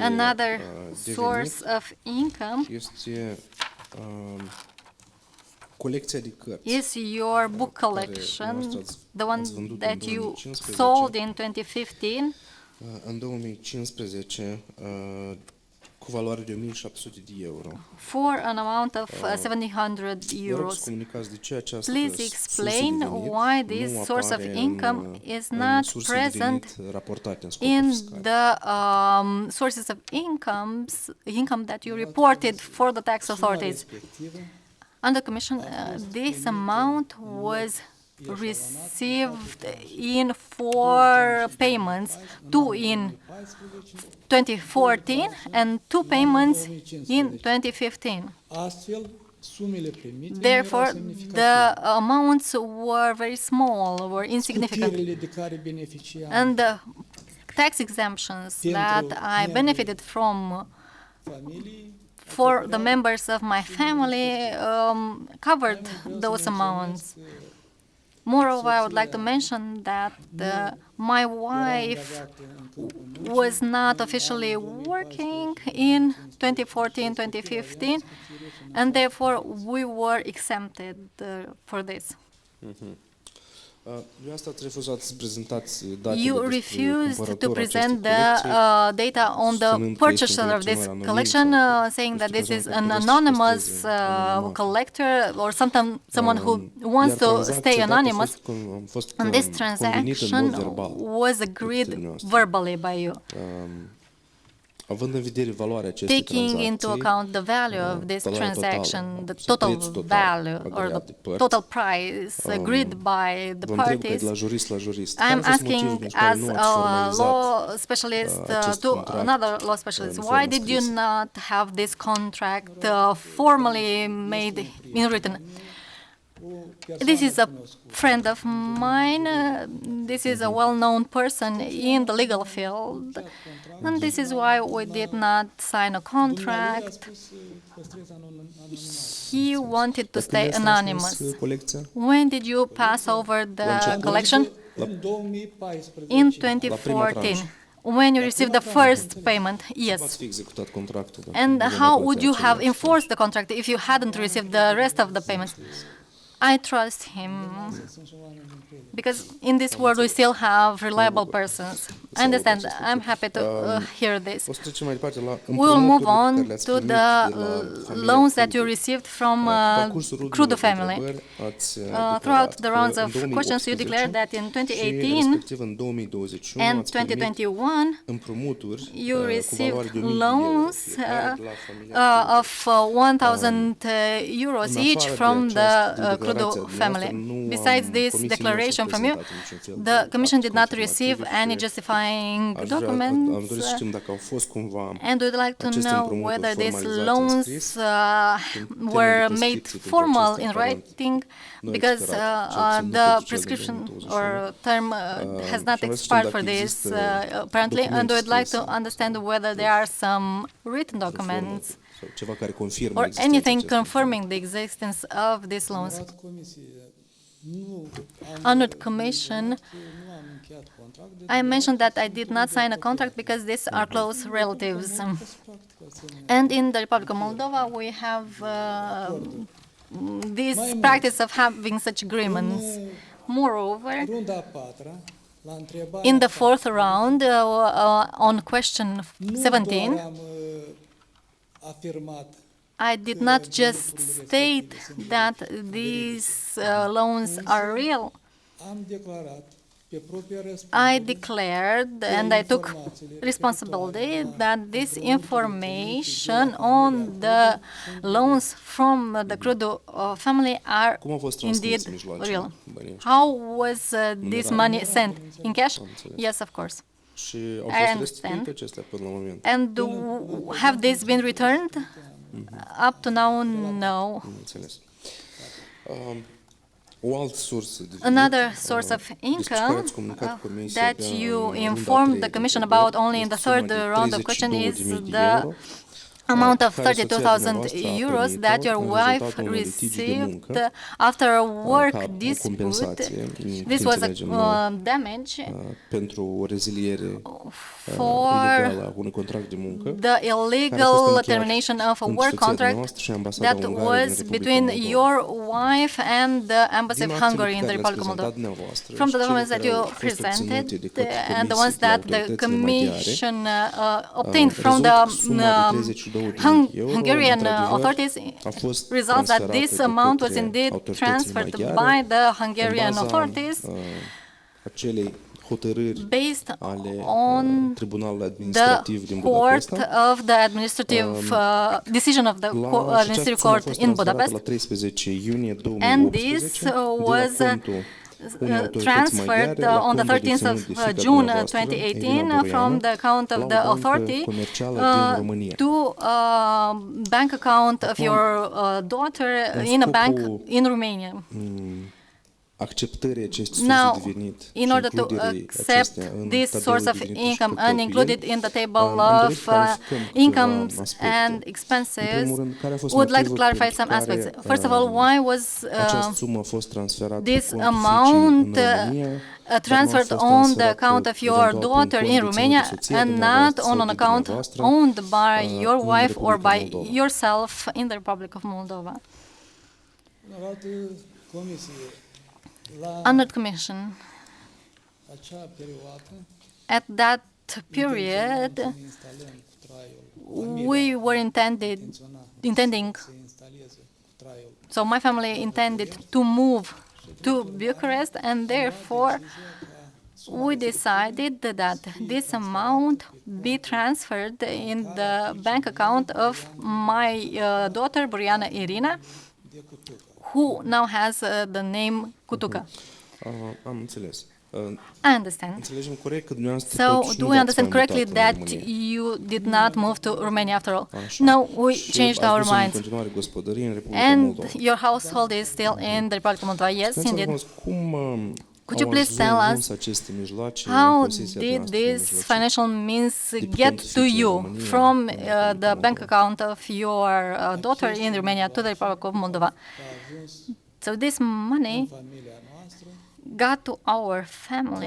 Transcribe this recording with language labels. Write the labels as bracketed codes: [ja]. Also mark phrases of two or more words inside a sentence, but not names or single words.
[en] Another [ro] de [en] source [ro] venit [en] of income [ro] este colecția de cărți. [en] is your book [ro] care [en] collection, [ro] dumneavoastră [en] the one [ro] ați vândut [en] that [ro] în [en] you 2015. sold in 2015 [ro] În 2015, cu valoare de 1.700 de euro. [en] for an amount of 700 [ro] Vă rog să [en] euros. [ro] comunicați de ce această [en] Please [ro] sursă [en] explain [ro] de venit [en] why [ro] nu [en] this source of [ro] apare [en] income is [ro] în [en] not [ro] surse de [en] present [ro] venit raportate în scopuri [en] in [ro] fiscale. [en] the sources of income that you reported for the tax [ro] Suma [en] authorities. [ro] respectivă [en] Under Commission, this amount was received in 4 payments, 2 in 2014 and 2 payments in 2015. [ro] Astfel, sumele primite nu erau [en] Therefore, the [ro] semnificative. [en] amounts were very small, were insignificant. [ro] Scutirile de care beneficiam [en] And the tax exemptions that I benefited from [ro] familii [en] for the members of my family covered those amounts. Moreover, I would like to mention that my wife [ro] angajate în câmpul muncii, [en] was not officially working in 2014-2015, and therefore we were exempted for this. [ro] Dumneavoastră ați refuzat să prezentați datele [en] You [ro] despre [en] refused to [ro] cumpărătorul [en] present [ro] acestei [en] the [ro] colecții, [en] data on the [ro] spunând că este un [en] purchaser of this [ro] colecționar anonim [en] collection, [ro] sau [en] saying that this is [ro] justificând [en] an [ro] că trebuie să [en] anonymous [ro] păstreze anonimatul. [en] collector or someone who wants [ro] Iar [en] to [ro] tranzacția [en] stay [ro] dată [en] anonymous. [ro] a fost [en] And this [ro] convenită în mod [en] transaction [ro] verbal. [en] was agreed verbally by you. [ro] Având în vedere valoarea acestei [en] Taking into [ro] tranzacții, [en] account the value of this [ro] valoarea [en] transaction, [ro] totală, [en] the [ro] sau [en] total [ro] prețul total [en] value or [ro] agreat de [en] the [ro] părți, [en] total price agreed by the [ro] vă întreb ca [en] parties, [ro] de la jurist la jurist. Care [en] I'm [ro] a fost motivul [en] asking [ro] pentru care [en] as [ro] nu ați [en] a [ro] formalizat [en] law specialist [ro] acest [en] to [ro] contract [en] another law specialist, [ro] în [en] why [ro] formă [en] did you [ro] scrisă? [en] not have this contract formally made in written? This is a friend of mine. This is a well-known person in the legal field, and this is why we did not sign a [ro] Dumnealui a [en] contract. [ro] spus să păstrez anonimatul. [en] He wanted to [ro] Dar [en] stay [ro] când i-ați [en] anonymous. [ro] transmis colecția? [en] When did you pass over the [ro] început? [en] collection? [ro] În 2014. [en] In tranche. 2014. When you received the first payment, [ro] V-ați [en] yes. [ro] fi executat contractul. dacă [en] And [ro] nu [en] how would [ro] plătea [en] you have [ro] celelalte. [en] enforced the contract if you hadn't received the rest of the payments? I trust him because in this world we still have reliable persons. I understand. I'm happy to hear this. [ro] O să trecem mai departe la [en] We will move [ro] împrumuturile pe care [en] on [ro] le-ați [en] to [ro] primit [en] the [ro] de la familia loans that you Crudu. [en] received from [ro] Pe parcursul Crudu rundului de [en] family. [ro] întrebări ați [en] Throughout [ro] declarat [en] the [ro] că [en] rounds [ro] în [en] of questions, you [ro] 2018 [en] declared that in [ro] și [en] 2018 [ro] respectiv în 2021 [en] and [ro] ați primit [en] 2021 [ro] împrumuturi [en] you [ro] cu valoare [en] received [ro] de 1.000 de euro, [en] loans [ro] fiecare de la familia [en] of 1,000 euros [ro] În [en] each [ro] afară de [en] from the [ro] această Crudu declarație a [en] family. [ro] dumneavoastră, nu [en] Besides [ro] am- [en] this [ro] comisia nu a [en] declaration from you, [ro] prezentat niciun fel de [en] the Commission [ro] act [en] did not [ro] confirmativ [en] receive any [ro] și [en] justifying [ro] am dorit [en] documents. [ro] să știm dacă au fost cumva [en] And we'd like to [ro] aceste [en] know [ro] împrumuturi [en] whether these [ro] formalizate în [en] loans [ro] scris, în [en] were [ro] termenii [en] made [ro] prescripție pentru [en] formal [ro] aceste [en] in [ro] aparent [en] writing, [ro] nu [en] because [ro] expirat, cel puțin nu [en] the [ro] pentru cel din [en] prescription [ro] 2021. [en] or term has not [ro] și am vrea să știm [en] expired [ro] dacă [en] for this [ro] există [en] apparently, and [ro] documente [en] we'd like to [ro] scrise [en] understand whether there are some written [ro] de formă [en] documents [ro] sau ceva care confirmă [en] or [ro] existența [en] anything [ro] acestor [en] confirming the existence of these loans. [ro] Onorați Comisie, [en] Honored Commission, [ro] nu am încheiat contract, deci [en] I mentioned that I did not sign a contract because these are close relatives. [ro] practic asemenea. [en] And in the Republic of Moldova, we have this practice of having such agreements. Moreover, [ro] Runda a patra, la întrebarea [en] in the fourth round, on question [ro] nu [en] 17, [ro] doar am afirmat [en] I did not just state that these loans are real. [ro] am declarat pe propria răspundere [en] I declared and I took responsibility that this information on the loans from the Crudu family are [ro] Cum au fost [en] indeed [ro] transmise mijloacele? [en] real. [ro] Banii ăștia? [en] How was this money sent? In cash? Yes, of course. [ro] Și au [en] I [ro] fost [en] understand. [ro] restituite acestea până la moment. [en] And have these been returned? Up to now, no. [ro] Am înțeles. O altă sursă de venit, [en] Another source of [ro] despre care [en] income [ro] ați comunicat Comisia [en] that [ro] abia [en] you [ro] în runda a [en] informed [ro] treia [en] the [ro] de [en] Commission [ro] întrebări, [en] about only in the [ro] este suma [en] third [ro] de [en] round of question is [ro] 32.000 de [en] the [ro] euro, [en] amount of [ro] care [en] 32,000 [ro] soția [en] euros [ro] dumneavoastră [en] that [ro] a [en] your [ro] primit-o în [en] wife [ro] rezultatul unui litigiu de [en] received [ro] muncă, [en] after a work [ro] ca o [en] dispute. [ro] compensație, [en] This was a [ro] înțelegem noi, [en] damage [ro] pentru o reziliere [en] for [ro] ilegală a unui contract de muncă, [en] the [ro] care a fost [en] illegal [ro] încheiat [en] termination of a [ro] între [en] work [ro] soția [en] contract [ro] dumneavoastră și ambasada [en] that [ro] Ungariei din [en] was [ro] Republica [en] between [ro] Moldova. [en] your wife and the Embassy [ro] Din [en] of [ro] actele [en] Hungary [ro] pe [en] in the [ro] care le-ați [en] Republic of [ro] prezentat [en] Moldova. [ro] dumneavoastră [en] From [ro] și [en] the [ro] cele [en] documents that [ro] care [en] you [ro] au fost [en] presented [ro] obținute de către [en] and the ones [ro] comisii de [en] that the [ro] autoritățile maghiare, [en] Commission obtained from [ro] rezultă [en] the [ro] că suma de 32.000 euro, [en] Hungarian [ro] într-adevăr, [en] authorities [ro] a fost [en] results that [ro] transferată [en] this [ro] de [en] amount was [ro] către [en] indeed [ro] autoritățile [en] transferred [ro] maghiare [en] by the [ro] în [en] Hungarian [ro] baza, [en] authorities [ro] acelei hotărâri [en] based [ro] ale [en] on [ro] Tribunalului [en] the [ro] Administrativ din [en] court [ro] Budapesta. [en] of the administrative decision of the [ro] La această [en] administrative [ro] sumă a [en] court [ro] fost [en] in [ro] transferată [en] Budapest, [ro] la 13 iunie [en] and this [ro] 2018 de la [en] was [ro] contul unei autorități [en] transferred [ro] maghiare la [en] on the [ro] contul [en] 13th [ro] deținut [en] of [ro] de fiica [en] June [ro] dumneavoastră, [en] 2018 [ro] Ion from Buruiană, [en] the account of [ro] la o [en] the [ro] bancă [en] authority [ro] comercială din România. [en] to bank account of [ro] Acum, [en] your daughter [ro] în [en] in a bank [ro] scopul [en] in Romania. [ro] Acceptării acestei [en] Now, [ro] surse de venit [en] in [ro] și [en] order to [ro] includerii [en] accept [ro] acestea în [en] this [ro] tabelul [en] source of [ro] de venituri și [en] income and [ro] cheltuieli, [en] include it in the table [ro] am dorit [en] of [ro] să clarificăm câteva [en] incomes [ro] aspecte. [en] and [ro] În [en] expenses, [ro] primul rând, care a fost [en] would like to [ro] motivul [en] clarify [ro] pentru [en] some [ro] care, [en] aspects. First of all, why was [ro] această sumă a fost transferată [en] this [ro] pe contul [en] amount [ro] fiicei în România, dar nu a [en] transferred [ro] fost [en] on the [ro] transferată [en] account of your [ro] eventual pe un [en] daughter [ro] cont [en] in [ro] deținut de [en] Romania [ro] soția [en] and not [ro] dumneavoastră [en] on [ro] sau [en] an [ro] de [en] account [ro] dumneavoastră, [en] owned by your [ro] în [en] wife or [ro] Republica [en] by [ro] Moldova? [en] yourself in the Republic of Moldova? [ro] Onorată Comisie, la [en] Honored Commission, [ro] acea perioadă [en] at that period, [ro] să ne instalăm cu traiul. [en] we were intending, [ro] Să instaleze cu traiul. [en] so my family intended to move to Bucharest, and therefore we decided that this amount be transferred in the bank account of my daughter, Buruiană Irina, who now has the name Cutuca. [ro] Am înțeles. [en] I understand. [ro] Înțelegem corect că dumneavoastră [en] So, [ro] totuși [en] do [ro] nu [en] we [ro] v-ați [en] understand [ro] mai [en] correctly [ro] mutat în [en] that [ro] România. [en] you did not move to Romania after all? [ro] Așa. [en] No, we [ro] Și [en] changed [ro] ați [en] our [ro] dus în [en] minds. [ro] continuare gospodărie în Republica [en] And [ro] Moldova. [en] your household is still in the Republic of Moldova? Yes, [ro] Puteți să [en] indeed. [ro] răspundeți cum [en] Could [ro] au [en] you please tell [ro] ajuns [en] us [ro] aceste mijloace în [en] how [ro] posesia [en] did [ro] noastră, [en] these [ro] mijloace? [en] financial means [ro] pe [en] get [ro] contul [en] to [ro] fiicei [en] you [ro] în România, [en] from [ro] în Republica [en] the bank [ro] Moldova? [en] account of your daughter in Romania to the Republic of Moldova? [ro] A ajuns [en] So this money [ro] în familia noastră, [en] got to our family